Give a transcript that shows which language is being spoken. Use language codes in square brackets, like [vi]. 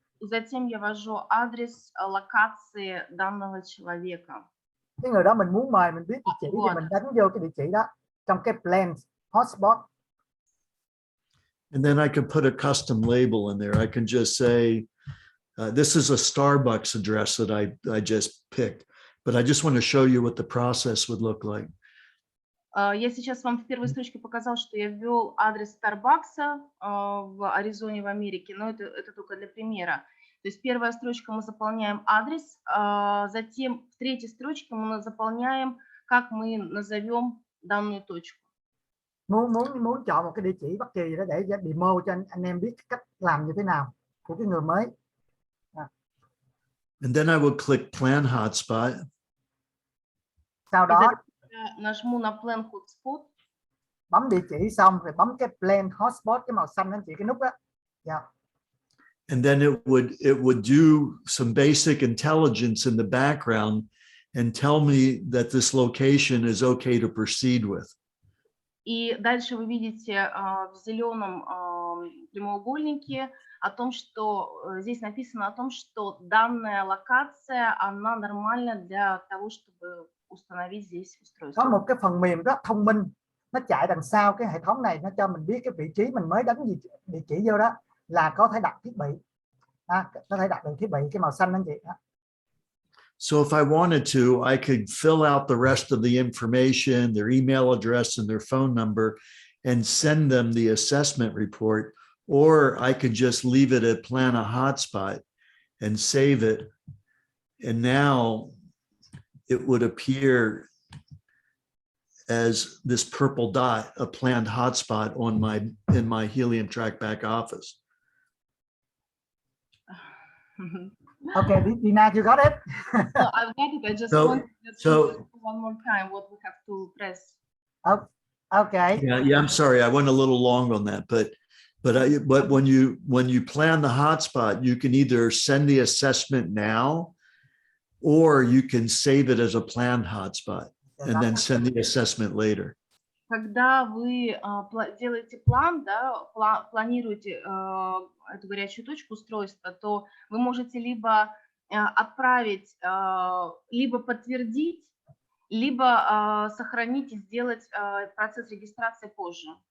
[ru] Затем я ввожу адрес локации данного человека. [vi] Cái người đó mình muốn mời, mình biết địa chỉ thì mình đánh vô cái địa chỉ đó trong cái plan hotspot. [en] And then I can put a custom label in there. I can just say, this is a Starbucks address that I just picked, but I just want to show you what the process would look like. [ru] Я сейчас вам в первой строчке показал, что я ввел адрес Starbucks в Аризоне, в Америке, но это только для примера. То есть первая строчка мы заполняем адрес, затем в третьей строчке мы заполняем, как мы назовем данную точку. [vi] Muốn chọn một cái địa chỉ bất kỳ đó để demo cho anh em biết cách làm như thế nào của cái người mới. [en] And then I would click plan hotspot. [vi] Sau đó [ru] нажму на Plan Hotspot. [vi] Bấm địa chỉ xong rồi bấm cái Plan Hotspot, cái màu xanh đó chị, cái nút đó. [en] Yeah. And then it would do some basic intelligence in the background and tell me that this location is okay to proceed with. [ru] И дальше вы видите в зеленом прямоугольнике о том, что здесь написано о том, что данная локация, она нормальна для того, чтобы установить здесь устройство. [vi] Có một cái phần mềm rất thông minh, nó chạy đằng sau cái hệ thống này, nó cho mình biết cái vị trí mình mới đánh địa chỉ vô đó là có thể đặt thiết bị, có thể đặt được thiết bị, cái màu xanh đó chị. [en] So if I wanted to, I could fill out the rest of the information, their email address and their phone number, and send them the assessment report, or I could just leave it at plan a hotspot and save it. And now it would appear as this purple dot, a planned hotspot in my Helium Track back office. Okay, Dina, you got it? No, I've got it. I just want to one more time what we have to press. Okay. Yeah, I'm sorry, I went a little long on that, but when you plan the hotspot, you can either send the assessment now, or you can save it as a planned hotspot and then send the assessment later. [ru] Когда вы делаете план, да, планируете эту горячую точку устройства, то вы можете либо отправить, либо подтвердить, либо сохранить и сделать процесс регистрации позже.